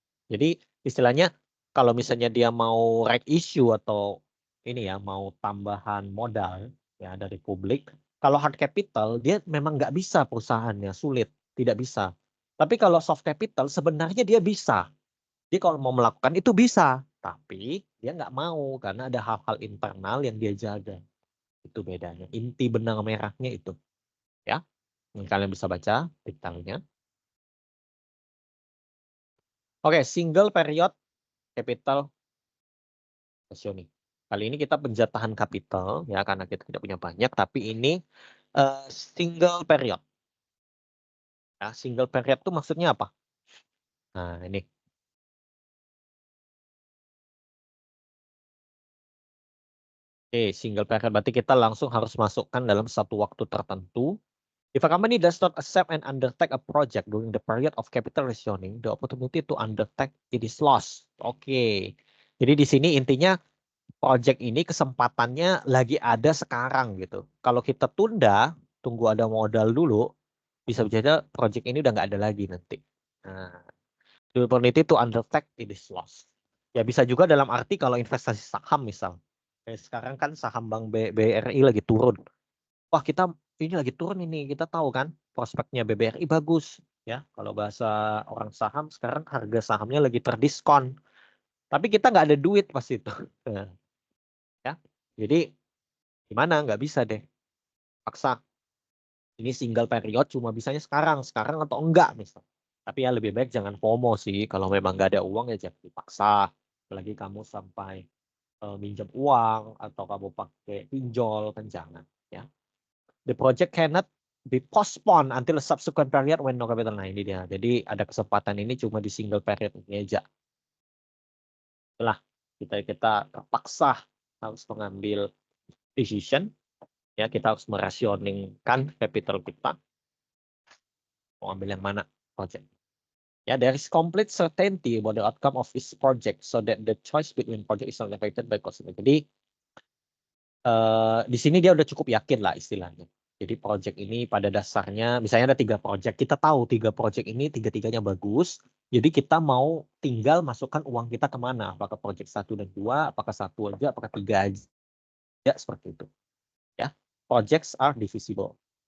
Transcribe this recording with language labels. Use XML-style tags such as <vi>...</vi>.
<id>Jadi istilahnya kalau misalnya dia mau right issue atau ini ya mau tambahan modal ya dari publik, kalau hard capital dia memang nggak bisa, perusahaannya sulit, tidak bisa. Tapi kalau soft capital sebenarnya dia bisa. Dia kalau mau melakukan itu bisa, tapi dia nggak mau karena ada hal-hal internal yang dia jaga. Itu bedanya. Inti benang merahnya itu, ya. Kalian bisa baca detailnya.</id> <en>Oke, single period capital rationing.</en> <id>Kali ini kita penjatahan kapital ya karena kita tidak punya banyak, tapi ini single period. Ya, single period itu maksudnya apa? Nah, ini. Oke, single period berarti kita langsung harus masukkan dalam satu waktu tertentu.</id> <en>If a company does not accept and undertake a project during the period of capital rationing, the opportunity to undertake it is lost.</en> <id>Oke. Jadi di sini intinya project ini kesempatannya lagi ada sekarang gitu. Kalau kita tunda, tunggu ada modal dulu, bisa jadi project ini udah nggak ada lagi nanti.</id> <en>Nah, the opportunity to undertake it is lost.</en> <id>Ya bisa juga dalam arti kalau investasi saham misal. Kayak sekarang kan saham Bank BRI lagi turun. Wah, kita ini lagi turun ini, kita tahu kan prospeknya BBRI bagus ya. Kalau bahasa orang saham sekarang harga sahamnya lagi terdiskon. Tapi kita nggak ada duit pas itu. Nah, ya. Jadi gimana? Nggak bisa deh. Paksa. Ini single period cuma bisanya sekarang atau enggak misal. Tapi ya lebih baik jangan FOMO sih. Kalau memang nggak ada uang ya jangan dipaksa. Apalagi kamu sampai minjem uang atau kamu pakai pinjol kan jangan ya.</id> <en>The project cannot be postponed until a subsequent period when no capital.</en> <id>Nah ini dia. Jadi ada kesempatan ini cuma di single period ini aja. Itulah kita terpaksa harus mengambil decision. Ya kita harus merasioningkan capital kita. Mau ambil yang mana project.</id> <en>Ya, there is complete certainty about the outcome of this project, so that the choice between project is not affected by cost.</en> <id>Jadi di sini dia udah cukup yakin lah istilahnya. Jadi project ini pada dasarnya, misalnya ada 3 project, kita tahu 3 project ini tiga-tiganya bagus. Jadi kita mau tinggal masukkan uang kita kemana? Apakah project 1 dan 2, apakah 1 aja, apakah 3 aja, ya seperti itu.</id> <en>Ya, projects are divisible.</en>